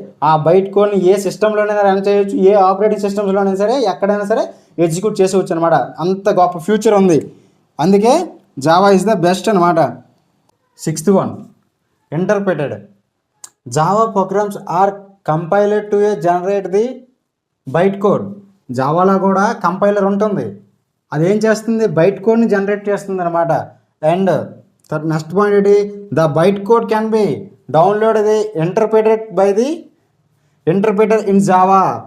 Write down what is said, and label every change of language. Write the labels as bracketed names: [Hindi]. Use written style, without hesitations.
[Telugu] ఆ బైట్ కోడ్ని ఏ సిస్టంలోనైనా రన్ చేయొచ్చు, ఏ ఆపరేటింగ్ సిస్టమ్స్లోనైనా సరే ఎక్కడైనా సరే ఎగ్జిక్యూట్ చేసేవచ్చు అనమాట. అంత గొప్ప ఫ్యూచర్ ఉంది. అందుకే [English] Java is the best [Telugu] అనమాట. [English] 6th one, interpreted. Java programs are compiled to generate the byte code. [Telugu] జావాలో కూడా కంపైలర్ ఉంటుంది, అదేం చేస్తుంది, బైట్ కోడ్ని జనరేట్ చేస్తుంది అనమాట. [English] and next point [Telugu] ఏంటి, [English] The byte code can be download the interpreted by the interpreter in Java.